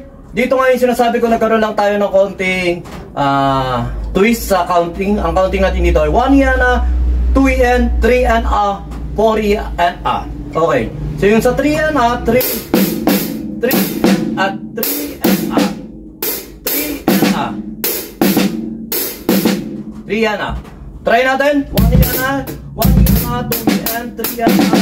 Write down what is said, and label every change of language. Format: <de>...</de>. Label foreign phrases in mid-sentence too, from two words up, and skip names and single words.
<tl>Dito nga yung sinasabi ko, nagkaroon lang tayo ng konting twist sa counting. Ang counting natin dito ay 1 yana, 2 en, 3 en a, 4 en a. Okay, so yung sa 3 en a, 3 en a, 3 en a, 3 en a, 3 en a. Try natin, 1 yana, 1 yana, 2 en, 3 en a.</tl>